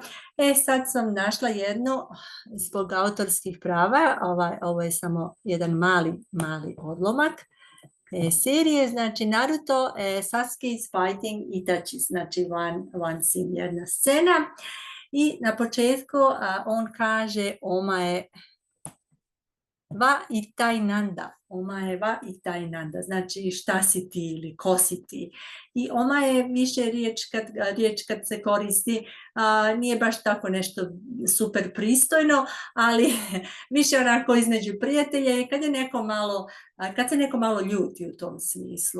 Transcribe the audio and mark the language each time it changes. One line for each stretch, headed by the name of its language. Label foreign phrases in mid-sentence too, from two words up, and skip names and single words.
Bosnian: Sad sam našla jednu zbog autorskih prava, ovo je samo jedan mali odlomak serije, znači Naruto, Sasuke
English: is fighting
Bosnian: Itachi, znači
English: one scene,
Bosnian: jedna scena. I na početku on kaže
Japanese: お前はいたいなんだ, お前はいたいなんだ,
Bosnian: znači šta si ti ili ko si ti. I Omae više riječ kad se koristi nije baš tako nešto super pristojno, ali više onako između prijatelja i kad se neko malo ljuti u tom smislu.